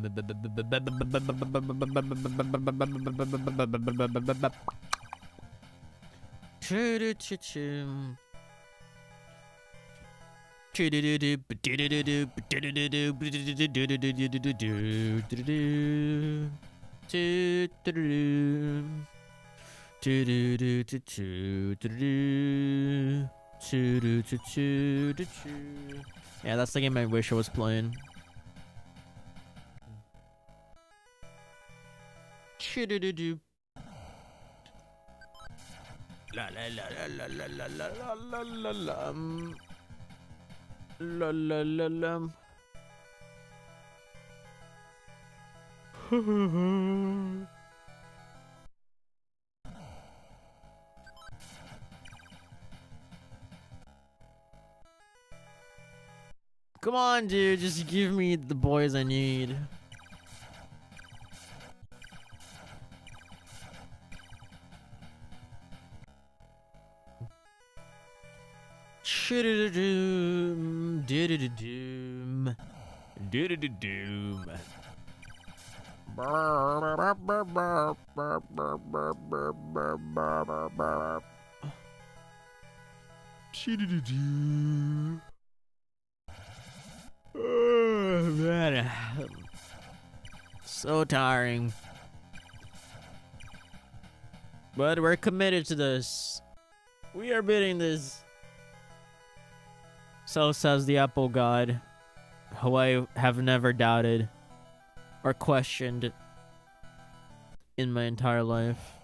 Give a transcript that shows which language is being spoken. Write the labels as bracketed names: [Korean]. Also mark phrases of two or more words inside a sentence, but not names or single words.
[English] Choo-doo-choo-choom. Choo-doo-doo-doo. Ba-doo-doo-doo-doo. Ba-doo-doo-doo. Ba-doo-doo-doo-doo-doo-doo-doo-doo. Choo-doo-doo-doo. Choo-doo-doo-doo-doo-doo-doo. Choo-doo-choo-choo-doo-choo. Yeah, that's the game I wish I was playing. Choo-doo-doo-doo. La la la la la la la la la la la la la la. Come on, dude, just give me the boys I need. Shoo-doo-doo-doom, doo-doo-doo-doom, doo-doo-doo-doom. Shoo-doo-doo-doo. Oh, man. So tiring. But we're committed to this. We are beating this. So says the Apple God, who I have never doubted or questioned in my entire life.